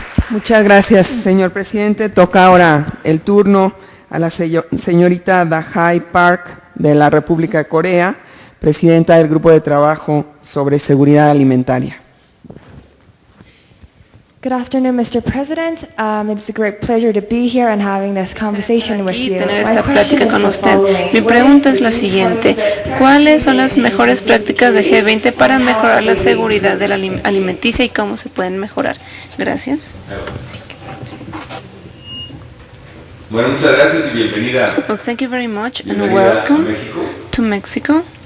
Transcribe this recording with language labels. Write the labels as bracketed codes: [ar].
[es] Muchas gracias, señor presidente. Toca ahora el turno a la señorita Dahai Park de la República de Corea, presidenta del Grupo de Trabajo sobre Seguridad Alimentaria. [en] Good afternoon, Mr. President. It's a great pleasure to be here and having this conversation with you. [es] Tener esta plática con usted. Mi pregunta es la siguiente: ¿cuáles son las mejores prácticas de G20 para mejorar la seguridad de la alimenticia y cómo se pueden mejorar? Gracias. Bueno, muchas gracias y bienvenida. [en] Well, thank you very much and welcome to Mexico.